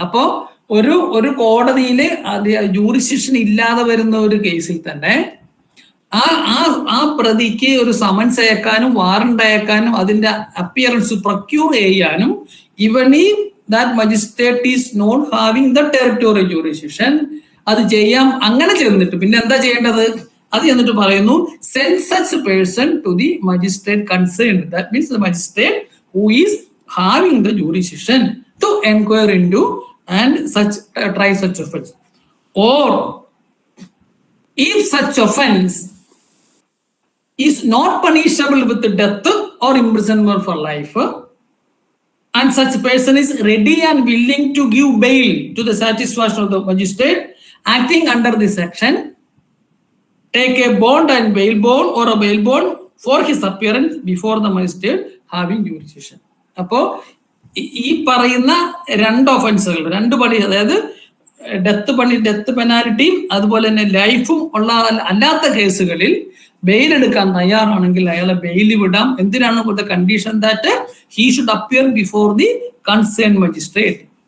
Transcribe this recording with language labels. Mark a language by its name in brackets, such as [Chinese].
[Malayalam] അപ്പോ ഒരു കോടതിയിൽ ജൂറിസ്ഡിക്ഷൻ ഇല്ലാതെ വരുന്ന ഒരു കേസിൽ തന്നെ ആ പ്രതിക്ക് ഒരു സമൻസ് അയക്കാനും വാറണ്ട് അയക്കാനും അതിന്റെ അപ്പിയറൻസ് പ്രൊക്യൂർ ചെയ്യാനും ഇവൻ ഈ [English] that magistrate is not having the territorial jurisdiction [Malayalam] അത് ചെയ്യാം. അങ്ങനെ ചെന്നിട്ട് പിന്നെ എന്താ ചെയ്യേണ്ടത്? അത് ചെന്നിട്ട് പറയുന്നു [English] Send such person to the magistrate concerned. That means the magistrate who is having the jurisdiction to enquire into and try such offense. Or if such offense is not punishable with death or imprisonment for life, and such person is ready and willing to give bail to the satisfaction of the magistrate acting under this section, take a bond and bail bond or a bail bond for his appearance before the magistrate having jurisdiction. [Malayalam] അപ്പോ ഈ പറയുന്ന രണ്ട് ഒഫൻസുകൾ, രണ്ട് പണി, അതായത് death പെനാൽറ്റിയും അതുപോലെ തന്നെ ലൈഫും ഉള്ള അല്ലാത്ത കേസുകളിൽ ബെയിൽ എടുക്കാൻ തയ്യാറാണെങ്കിൽ അയാളെ ബെയിൽ വിടാം. എന്തിനാണ്? [English] With condition that he should appear before the concern magistrate.